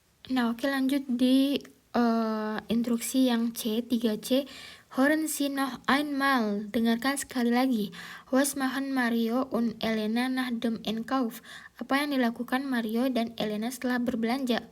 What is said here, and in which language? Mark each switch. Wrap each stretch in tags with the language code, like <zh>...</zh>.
<id>Nah, oke, lanjut di instruksi yang C, 3C.</id> <de>Hören Sie noch einmal.</de> <id>Dengarkan sekali lagi.</id> <de>Was machen Mario und Elena nach dem Einkauf?</de> <id>Apa yang dilakukan Mario dan Elena setelah berbelanja?</id>